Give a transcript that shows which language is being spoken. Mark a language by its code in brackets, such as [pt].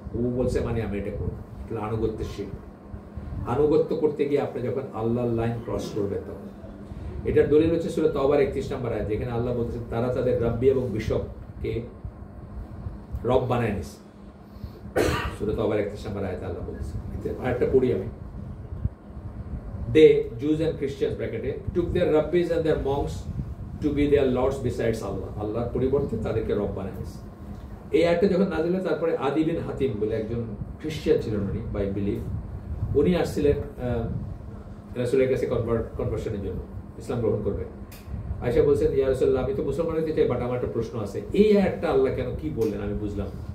[bn] ও বলছে মানে আমি এটা করবো, আনুগত্যের শিরক। আনুগত্য করতে গিয়ে আপনি যখন আল্লাহর লাইন ক্রস করবেন, তখন এটার দলিল হচ্ছে সূরা তাওবার 31 নম্বর আয়াত, যেখানে আল্লাহ বলছেন তারা তাদের রাব্বি এবং বিশপকে রব বানায় নিছে। সূরা তাওবার 31 নম্বর আয়াতে আল্লাহ বলছেন, আয়াতটা পড়ি আমি। [en] They, Jews and Christians brackete, took their rabbis and their monks to be their lords besides Allah. [bn] আল্লাহর পরিবর্তে তাদেরকে রব বানায় নিছে। এই আয়াতটা যখন নাযিল হয়, তারপরে আদি বিন হাতিম বলে একজন খ্রিস্টান ছিলেন, উনি বাই বিলিভ, উনি আসছিলেন রাসূলের কাছে কনভার্সনের জন্য, ইসলাম গ্রহণ করবে। আয়েশা বলছেন, ইয়া রাসূলুল্লাহ, আমি তো মুসলমান হতে চাই, বাট আমার একটা প্রশ্ন আছে। এই আয়াতটা আল্লাহ কেন কি বললেন আমি বুঝলাম।